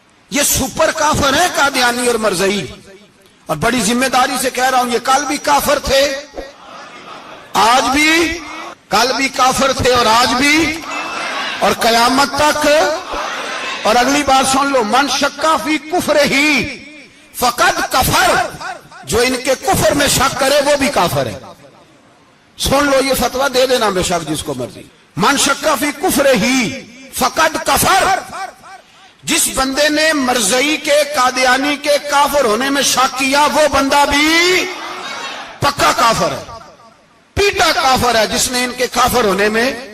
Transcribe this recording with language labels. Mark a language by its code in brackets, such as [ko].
[ur] یہ سپر کافر ہے قادیانی اور مرزئی، اور بڑی ذمہ داری سے کہہ رہا ہوں یہ کل بھی کافر تھے، آج بھی، کل بھی کافر تھے اور آج بھی، اور قیامت تک. اور اگلی بات سن لو، [ar] من شکا فی کفر ہی فقد کفر، [ur] جو ان کے کفر میں شک کرے وہ بھی کافر ہے. سن لو یہ فتویٰ دے دینا بے شک جس کو مرضی. [ar] من شکا فی کفر ہی فقد کفر، [ur] جس بندے نے مرزئی کے، قادیانی کے کافر ہونے میں شک کیا وہ بندہ بھی پکا کافر ہے، پیٹا کافر ہے جس نے ان کے کافر ہونے میں.